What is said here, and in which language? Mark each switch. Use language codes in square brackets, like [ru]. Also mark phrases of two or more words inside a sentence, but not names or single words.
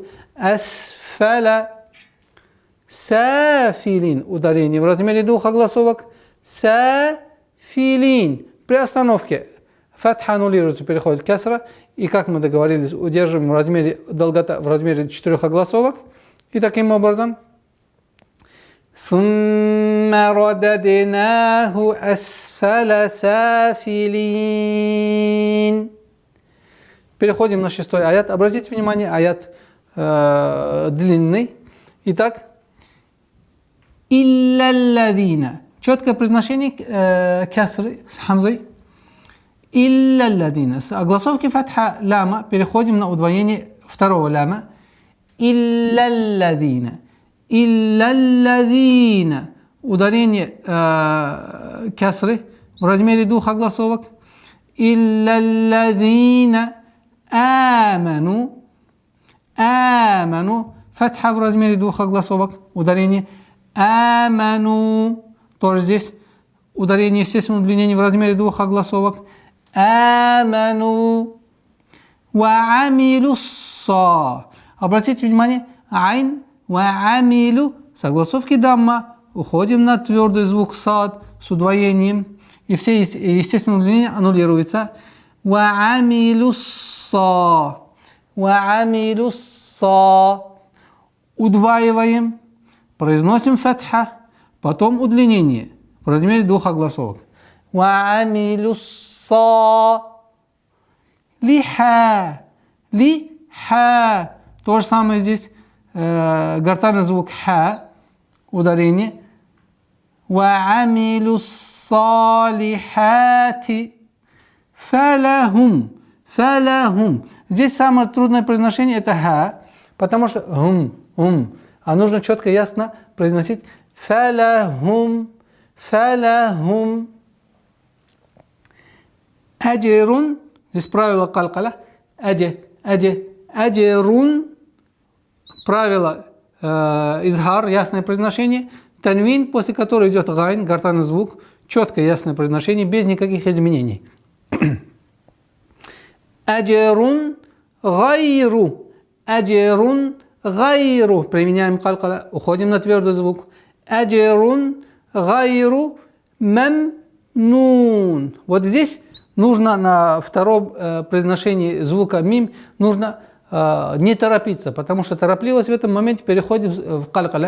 [ar] أسفل سافلين. [ru] Ударение в размере 2 огласовок. Сафилин. При остановке фатха аннулируется, переходит касра. И как мы договорились, удерживаем в размере долгота в размере 4 огласовок. И таким образом [ar] ثم رددناه أسفل سافلين. [ru] Переходим на 6-й аят. Обратите внимание, аят длинный. Итак, «Илля-лладина». Четкое произношение касры с хамзой. «Илля-лладина». С огласовки фатха ляма переходим на удвоение 2-го ляма. [ar] إلا الذين إلا الذين». [ru] Ударение касры в размере 2 огласовок. [ar] إلا الذين». آمنوا. [ru] آمنوا. Фатха в размере 2 огласовок. Ударение. آمنوا. Тоже здесь ударение, естественно, удлинение в размере 2 огласовок. [ar] آمنوا. وعملوا الصا. [ru] Обратите внимание. Айн. وعملوا. С огласовки дамма. Уходим на твердый звук сад с удвоением. И все, естественно, удлинение аннулируется. [ar] وعملوا وعملوا الصا. [ru] Удваиваем, произносим фатха, потом удлинение в размере 2 огласовок. [ar] وعملوا الصا. لحا. لحا. [ru] То же самое здесь. Гортанный звук ха. Ударение. [ar] وعملوا الصالحات. فلهم. فلهم. [ru] Здесь самое трудное произношение это ха, потому что а нужно четко и ясно произносить фалахум. [ar] فلهم أجر. [ru] Здесь правило калькаля. Аджирун. Правило изхар, ясное произношение. Танвин, после которого идет гайн, гортанный звук, четкое ясное произношение, без никаких изменений. [ar] أجر غير. أجر غير. [ru] Применяем калькаля. Уходим на твердый звук. [ar] أجر غير ممنون. [ru] Вот здесь нужно на втором произношении звука мим нужно не торопиться, потому что торопливость в этом моменте переходит в калькаля.